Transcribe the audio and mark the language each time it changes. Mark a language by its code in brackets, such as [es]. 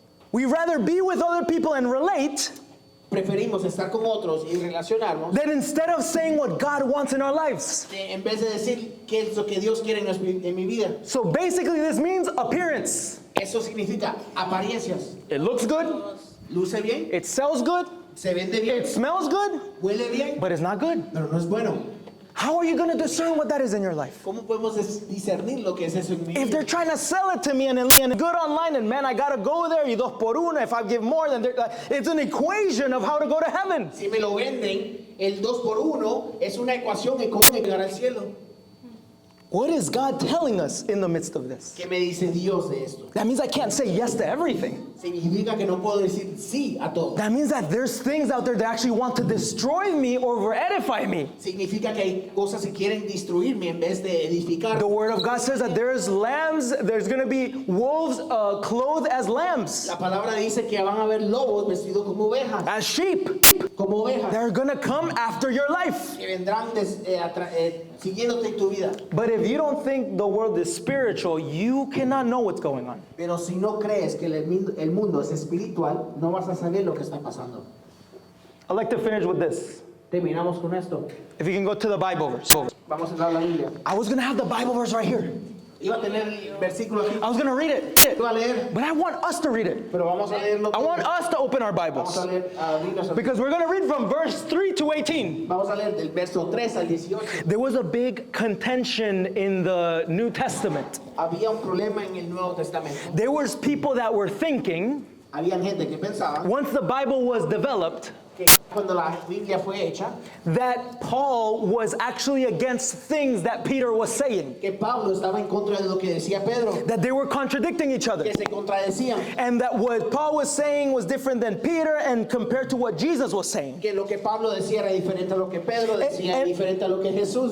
[en] We rather be with other people and relate [es] Preferimos estar con otros y relacionarnos [en] than instead of saying what God wants in our lives. [es] en vez de decir qué es lo que Dios quiere en mi vida. [en] So basically this means appearance. [es] Eso significa apariencias. [en] It looks good, [es] Luce bien, [en] it sells good, [es] se vende bien, [en] it smells good, [es] huele bien, [en] but it's not good. [es] pero no es bueno. [en] How are you going to discern what that is in your life? [es] ¿Cómo podemos discernir lo que es eso en mi [en] If [es] vida? [en] they're trying to sell it to me and good online, and man, I got to go there, [es] y 2x1, [en] if I give more, then it's an equation of how to go to heaven. [es] Si me lo venden, el 2 por 1 es una ecuación de cómo llegar al cielo. [en] What is God telling us in the midst of this? [es] ¿Qué me dice Dios de esto? [en] That means I can't say yes to everything. [es] Significa que no puedo decir sí a todo. [en] That means that there's things out there that actually want to destroy me or edify me. [es] Significa que hay cosas que quieren destruirme en vez de edificar. [en] The Word of God says that there's going to be wolves clothed as lambs, [es] La palabra dice que van a haber lobos vestidos como ovejas, [en] as sheep. [es] como ovejas, [en] They're going to come after your life. [es] que vendrán siguiéndote en tu vida. [en] But if you don't think the world is spiritual, you cannot know what's going on. [es] Pero si no crees que el mundo es espiritual, no vas a saber lo que está pasando. [en] I'd like to finish with this. [es] Terminamos con esto. [en] If you can go to the Bible verse. [es] Vamos a entrar a la Biblia. [en] I was going to have the Bible verse right here. [es] Iba a tener el versículo aquí. [en] I was going to read it. [es] Iba a leer, [en] But I want us to read it. [es] pero vamos a leerlo. [en] I want us to open our [es] Vamos a leer Biblia. [en] Because we're going to read from verse 3 to 18. [es] Vamos a leer del verso 3 al 18. [en] There was a big contention in the New Testament. [es] Había un problema en el Nuevo Testamento. [en] There was people that were thinking, [es] Había gente que pensaba [en] once the Bible was developed, [es] que cuando la Biblia fue hecha, [en] that Paul was actually against things that Peter was saying. [es] que Pablo estaba en contra de lo que decía Pedro, [en] That they were contradicting each other. [es] que se contradecían, [en] And that what Paul was saying was different than Peter and compared to what Jesus was saying. [es] que lo que Pablo decía era diferente a lo que Pedro decía, [en] And- [es] y diferente a lo que Jesús